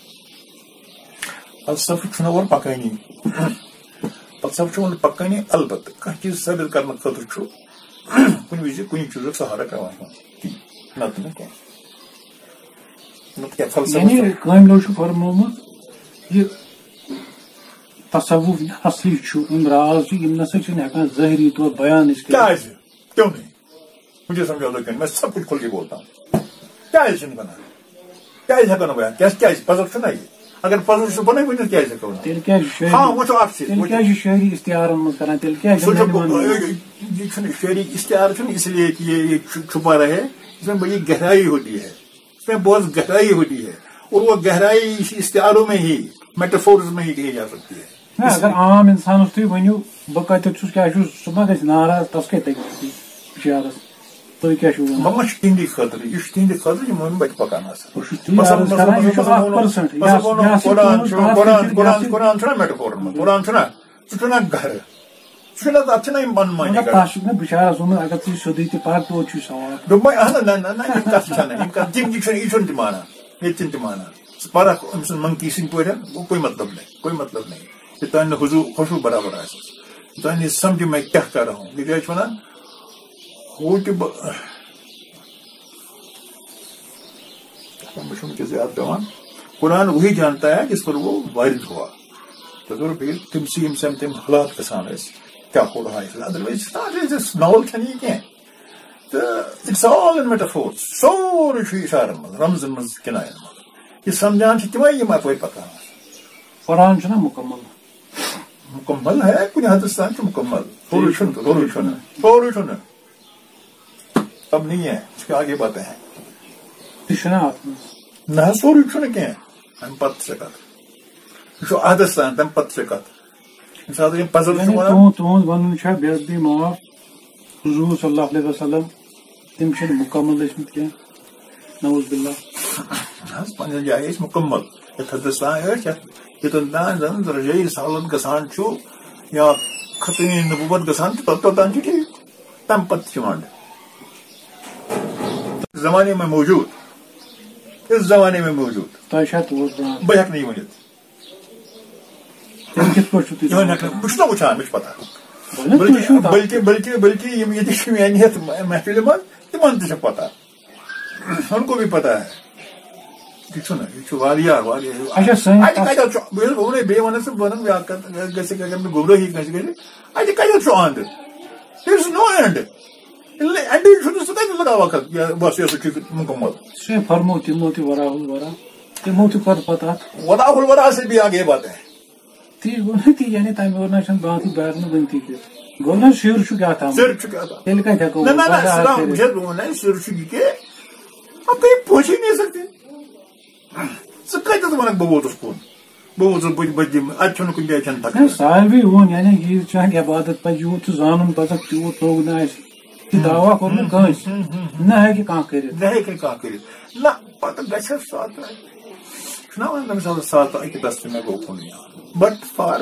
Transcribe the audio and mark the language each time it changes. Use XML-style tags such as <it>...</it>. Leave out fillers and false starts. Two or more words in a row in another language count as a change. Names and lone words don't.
<ks>فلسفہٕ چھُنہٕ اورٕ پکٲنی فلسفہٕ چھُ اورٕ پکٲنی البتہٕ کانٛہہ چیٖز ثٲبت کرنہٕ خٲطرٕ چھُ کُنہِ وِزِ کُنہِ چیٖزُک سہارٕ پیٚوان نتہٕ نہٕ کینٛہہ یعنی کٲملو چھُ فرمومُت یہِ تصوُف اصلی چھُ یِم راز چھِ یِم نسا چھِنہٕ ہٮ۪کان ظٲہری طور بیان أسۍ کیٛازِ</ks> <ur>کیوں نہیں مجھے سمجھا دو میں سب کچھ کھول کے بولتا ہوں</ur> <ks>کیٛازِ چھِنہٕ بنان کیٛازِ ہٮ۪کو نہٕ بیان کیٛازِ پزر چھُنہ یہِ اگر پزر چھُ بنٲوِتھ ؤنِتھ کیٛازِ ہٮ۪کو نہٕ تیٚلہِ کیٛازِ چھُ ہاں وٕچھو اکھ چیٖز تیٚلہِ کیٛازِ چھُ شٲعری اِشتِہارن منٛز کران تیٚلہِ کیٛازِ یہ چھُنہٕ شٲعری اشتہار چھُنہٕ</ks> <ur>اس لیے کہ یہ چھپا رہے اس میں بڑی گہرائی ہوتی ہے اس میں بہت گہرائی ہوتی ہے اور وہ گہرائی اشتہاروں میں ہی میٹافورز میں ہی کہی جا سکتی ہے</ur> <ks>اگر عام انسانس تُہۍ ؤنِو بہٕ کتیتھ چھُس کیٛاہ چھُس سُہ ما گژھِ ناراض تس کتہِ تگہِ بِچارس تُہۍ کیٛاہ چھِو ونان مما چھُ تِہنٛدِ خٲطرٕ یہِ چھُ تِہنٛدِ خٲطرٕ یِم وۄنۍ بچہِ پکان آسان قرآن چھُنہ میٹافورن منٛز قرآن چھُنہ سُہ چھُنہ گہرٕ سُہ چھُنہ تتھ چھِنہ یِم من مانی تتھ چھُکھ نہٕ بِچارس ووٚنمُت اگر ژٕ سیٚودُے تہِ پرکھ توتہِ چھُے سوال دوٚپمے اہن نہ یِم کتھ چھنہٕ یِم کتھ یہِ چھُنہٕ تہِ مانان ییٚتہِ چھِنہٕ تہِ مانان ژٕ پرکھ أمۍ سٕنٛز منکی سٕنٛدۍ پٲٹھۍ</ks> <ur>کوئی مطلب نہیں یہ</ur> <ks>تانہِ خوشبوٗ برابر آسہِ تانہِ سمجھ میں کیٛاہ</ks> <ur>کر رہا ہوں</ur> <ks>یہِ کیٛاہ چھِ ونان ہو تہِ بہٕ زیادہ پیوان</ks> <ur>قرآن وہی جانتا ہے جس پر وہ وارد ہوا تو پھر تم سے تم</ur> <ks>حالات گژھان</ks> <ur>کیا ہو رہا ہے</ur> <ks>ادروائز ناول چھنہٕ یہِ کینٛہہ تہٕ</ks> <en>it's all in metaphors</en> <ks>سورُے چھُ اِشارن منٛز رمزن منٛز کِناین منٛز یہِ سمجھان چھِ تِمے یِم اپٲرۍ پکان قرآن چھُنہ</ks> <ur>مکمل ہے</ur> <ks>کُنہِ حدس تام چھُ مکمل سورُے چھُنہٕ</ks> <ur>اب نہیں ہے اس کے آگے باتیں ہیں</ur> <ks>تہِ چھُنہ اتھ منٛز نہ سورُے چھُنہٕ کینٛہہ امہِ پتہٕ چھِ کتھ یہِ چھُ عادس تام تمہِ پتہٕ چھِ کتھ ییٚمہِ ساتہٕ یِم پزل چھِ ونان تُہنٛد ونُن چھا بے ادبی معاف حضور صلی اللہ علیہ وسلم تِم چھِنہٕ مُکمل ٲسمٕتۍ کینٛہہ نعوذ باللہ حظ پننہِ جایہِ ٲسۍ مُکمل یتھ حدس تام ٲسۍ یوٚتن تام زن درجے رسالت گژھان چھُ یا ختمِ نبوت گژھان چھُ توٚتام چھُ ٹھیٖک تمہِ پتہٕ چھِ ونٛڈ</ks> <ur>زمانے میں موجود اس زمانے میں موجود</ur> <ks>تۄہہِ چھا توت بہٕ ہٮ۪کہٕ نہٕ یہِ ؤنِتھ تیٚلہِ کِتھ پٲٹھۍ چھُو تُہۍ بہٕ چھُس نہ وٕچھان مےٚ چھُ پتہ بلکہ یِم ییٚتہِ چھِ میانہِ یتھ محفِلہِ منٛز تِمن تہِ چھِ پتہ</ks> <ur>ان کو بھی پتہ ہے</ur> <ks>یہِ چھُنہ یہِ چھُ واریاہ کتٮ۪تھ چھُ بہٕ ووٚنُے بیٚیہِ ونان ژٕ ونان بیٛاکھ کتھ گژھِ اگر نہٕ گمرٲہی کٲنٛسہِ گژھِ اتہِ کتٮ۪تھ چھُ</ks> <en>and there is no end</en> <ks>اینڈٕے چھُنہٕ سُہ کتہِ لگاوکھ بس یہِ چھُ مُکمل سُہ فرمو تِمو تہِ وراہ الورا تِمو تہِ کٔر پتہ</ks> <ur>وراہ الورا سے بھی آگے بات ہے</ur> <ks>تی گوٚو نہٕ تی یعنی تمہِ اور نہ چھنہٕ باقٕے بارنہٕ ؤنتھٕے کینٛہہ گوٚو نہ سِر چھُ کیٛاہ تام تیٚلہِ کتہِ ہٮ۪کو سر چھُ یہِ کہِ</ks> <ur>اب کہیں پہنچ ہی نہیں سکتے</ur> <ks>ژٕ کتٮ۪تھ ونکھ بہٕ ووتُس کُن بہٕ ووتُس بہٕ دِمہٕ اتہِ چھُنہٕ کُنہِ جایہِ چھنہٕ تھکان ساروی ووٚن یعنی یہِ چانہِ عبادت پزِ یوٗت ژٕ زانُن پتہٕ تیوٗت توٚگ نہٕ اسہِ تہِ دعوا کوٚر نہٕ کٲنٛسہِ نہ ہیٚکہِ کانٛہہ کٔرِتھ نہ ہیٚکہِ کانٛہہ کٔرِتھ نہ پتہٕ گژھٮ۪س ساتہٕ چھُنہ ونان تٔمِس آسان ساتہٕ اکہِ دستہٕ مےٚ گوٚو کُن</ks> <en>but far</en>